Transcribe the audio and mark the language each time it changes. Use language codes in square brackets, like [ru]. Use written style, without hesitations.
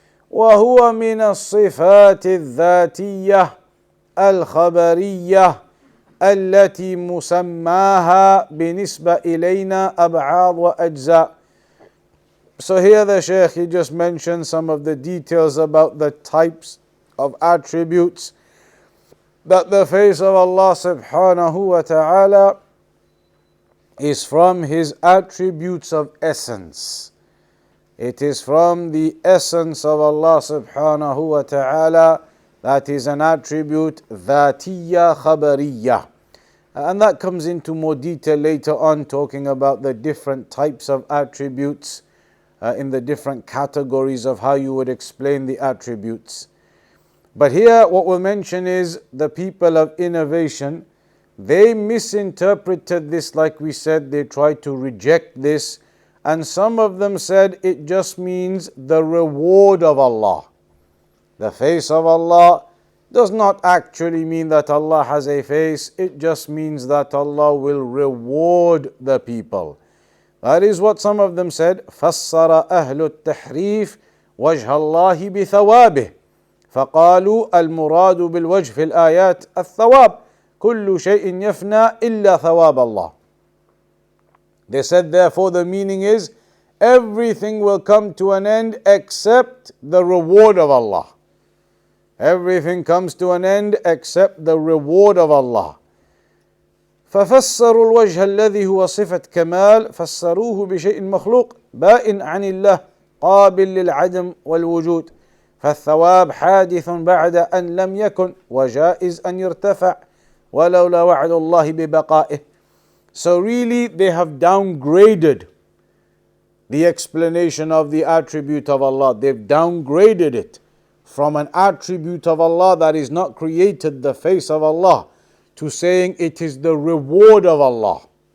[ar] وهو من الصفات الذاتية الخبرية التي مسماها بالنسبة إلينا أبعاض وأجزاء. [en] So here the Shaykh, he just mentioned some of the details about the types of attributes that the face of Allah subhanahu wa ta'ala is from His attributes of essence. It is from the essence of Allah subhanahu wa ta'ala that is an attribute [ar] ذاتية خبرية. [en] And that comes into more detail later on, talking about the different types of attributes in the different categories of how you would explain the attributes. But here what we'll mention is the people of innovation, they misinterpreted this, like we said, they tried to reject this, and some of them said it just means the reward of Allah. The face of Allah does not actually mean that Allah has a face, it just means that Allah will reward the people. That is what some of them said. [ar] فَسَّرَ أَهْلُ التَّحْرِيفِ وَجْهَ اللَّهِ بِثَوَابِهِ فقالوا المراد بالوجه في الآيات الثواب كل شيء يفنى إلا ثواب الله. [en] They said therefore the meaning is everything will come to an end except the reward of Allah. Everything comes to an end except the reward of Allah. [ar] ففسروا الوجه الذي هو صفة كمال فسروه بشيء مخلوق بائن عن الله قابل للعدم والوجود فالثواب حادث بعد أن لم يكن وجائز أن يرتفع ولولا وعد الله ببقائه. [en] So really they have downgraded the explanation of the attribute of Allah. They've downgraded it from an attribute of Allah that is not created, the face of Allah, to saying it is the reward of Allah.